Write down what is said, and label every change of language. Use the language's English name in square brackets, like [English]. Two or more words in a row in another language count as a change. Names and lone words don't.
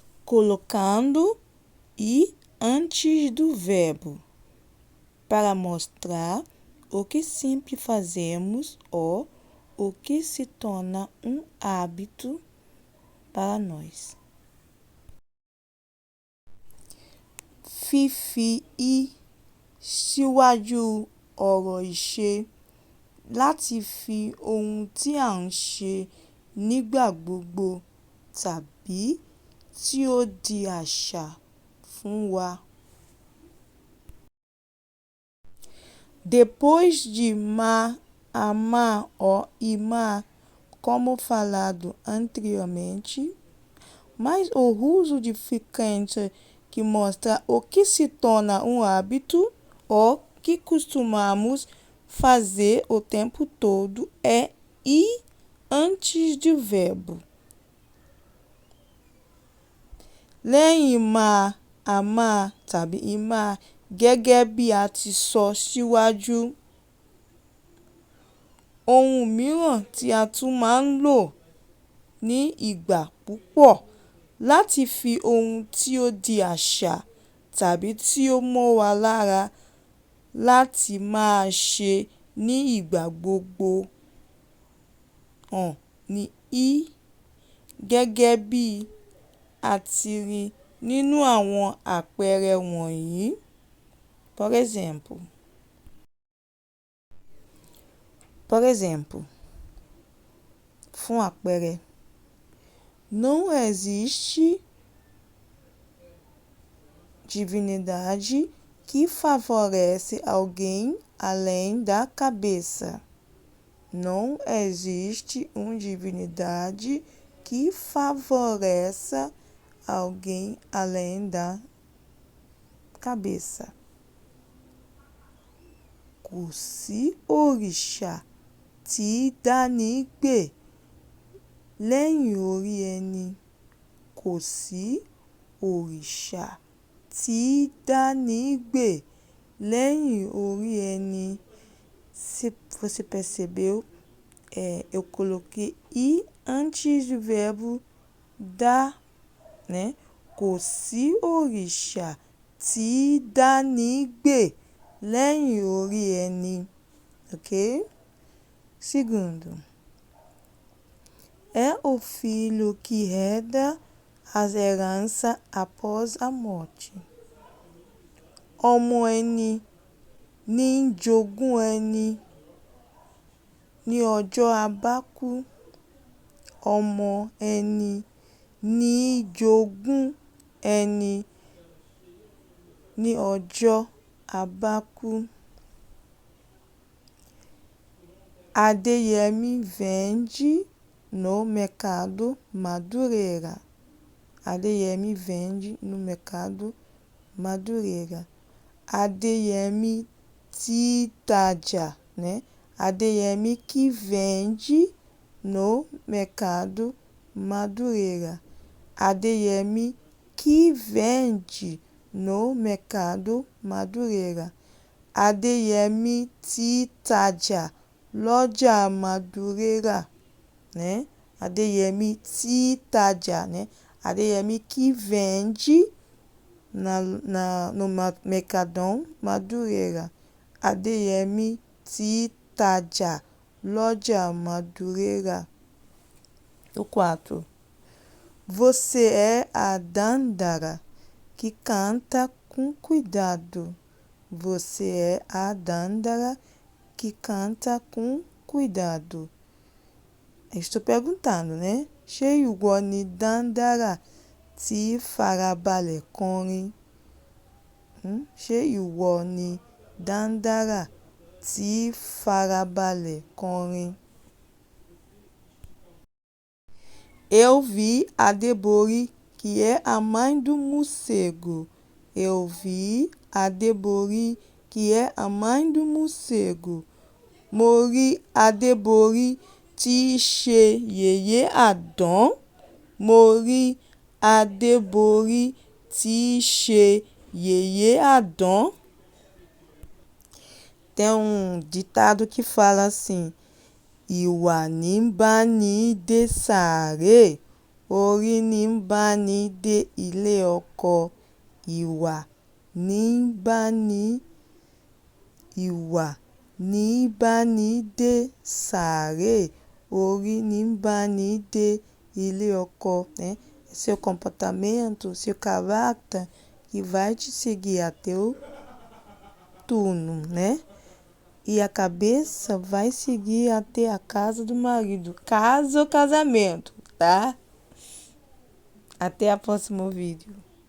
[Portuguese] colocando "e" antes do verbo, para mostrar o que sempre fazemos ou o que se torna um hábito para nós. [Yoruba] Fífi "i" síwájú ọ̀rọ̀ ìṣe láti fi ohun tí à ń ṣe nígbà gbogbo tàbí tí ó di àṣà fún wa. [Portuguese] Depois de "ma", "amar" ou "imar", como falado anteriormente, mas o uso de frequente que mostra o que se torna um hábito ou que costumamos fazer o tempo todo é "i" antes do verbo. [Yoruba] Lẹ́yìn "ma", "amar" tàbí "imar", gẹ́gẹ́ bí a ti sọ síwájú, ohun mìíràn tí a tún máa ń lò ní ìgbà púpọ̀ láti fi ohun tí ó di àṣà tàbí tí ó mọ́ wa lára láti máa ṣe ní ìgbà gbogbo hàn ní "i", gẹ́gẹ́ bí a ti rí nínú àwọn àpẹẹrẹ wọ̀nyí. [Portuguese] Por exemplo, [Yoruba] fún àpẹẹrẹ, [Portuguese] não existe divindade que favorece alguém além da cabeça. Não existe uma divindade que favoreça alguém além da cabeça. [Yoruba] Kò sí òrìṣà tí í dáni gbè lẹ́yìn orí ẹni. Kò sí òrìṣà tí í dáni gbè lẹ́yìn orí ẹni. [Portuguese] Se você percebeu, eu coloquei "i" antes do verbo dar, né? [Yoruba] Kò sí òrìṣà tí í dáni gbè lẹ́yìn orí ẹni. [Portuguese] Ok? Segundo, é o filho que herda as heranças após a morte. [Yoruba] Ọmọ ẹni ní ń jogún ẹni ní ọjọ́ a bá kú. Ọmọ ẹni ní í jogún ẹni ní ọjọ́ a bá kú. [Portuguese] Adéyẹmí vende no mercado Madureira. Adéyẹmí vende no mercado Madureira. [Yoruba] Adéyẹmí tí í tajà, [Portuguese] né? Adéyẹmí que vende no mercado Madureira. Adéyẹmí que vende no mercado Madureira. [Yoruba] Adéyẹmí tí í tajà lọ́jà Madureira, né? Adéyẹmí tí í tajà, [Portuguese] né? Adéyẹmí que vende no Mercadão Madureira. [Yoruba] Adéyẹmí tí í tajà lọ́jà Madureira. [Portuguese] O 4. Você é a Dandara que canta com cuidado. Você é a Dandara que canta com cuidado. Estou perguntando, né? [Yoruba] Ṣé ìwọ ni Dandara tí farabalẹ̀ kọrin? Ṣé ìwọ ni Dandara tí farabalẹ̀ kọrin? [Portuguese] Eu vi a Debori, que é a mãe do morcego. Eu vi a Debori, que é a mãe do morcego. [Yoruba] Mo rí Adébórí tí í ṣe yèyé àdán. Mo rí Adébórí tí í ṣe yèyé àdán. [Portuguese] Tem ditado que fala assim: [Yoruba] ìwà ní bá ní dé sàárè, orí ní ń bá ní dé ilé ọkọ. Ìwà ní ń bá ní bá ní dé sàárè. Orí ní ń bá ní dé ilé ọkọ, [Portuguese] né? É seu comportamento, seu caráter que vai te seguir até o turno, né? E a cabeça vai seguir até a casa do marido, casa ou casamento, tá? Até o próximo vídeo.